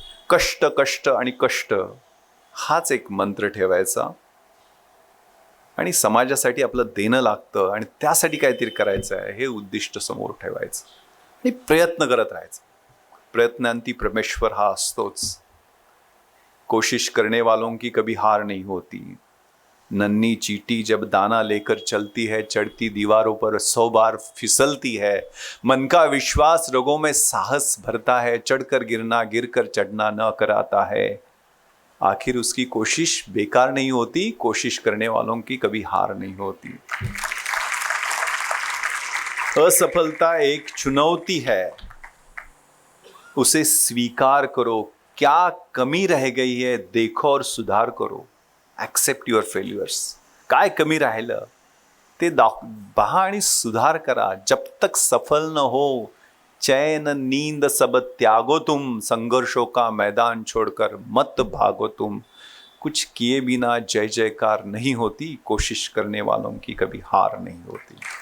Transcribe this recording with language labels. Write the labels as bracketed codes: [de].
[mr] कष्ट कष्ट आणि कष्ट हाच एक मंत्र ठेवायचा. आणि समाजासाठी आपलं देणं लागतं आणि त्यासाठी काहीतरी करायचं आहे हे उद्दिष्ट समोर ठेवायचं आणि प्रयत्न करत राहायचं. प्रयत्नांती परमेश्वर हा असतोच. [hi] कोशिश करने वालों की कभी हार नहीं होती. नन्ही चींटी जब दाना लेकर चलती है, चढ़ती दीवारों पर 100 बार फिसलती है. मन का विश्वास रगों में साहस भरता है, चढ़कर गिरना गिरकर चढ़ना न कराता है. आखिर उसकी कोशिश बेकार नहीं होती, कोशिश करने वालों की कभी हार नहीं होती. असफलता एक चुनौती है, उसे स्वीकार करो. क्या कमी रह गई है देखो और सुधार करो. [en] Accept your failures. [mr] काय कमी राहिलं ते पहा आणि सुधार करा. [hi] जब तक सफल न हो चैन नींद सब त्यागो तुम. संघर्षों का मैदान छोड़कर मत भागो तुम. कुछ किए बिना जय जयकार नहीं होती, कोशिश करने वालों की कभी हार नहीं होती.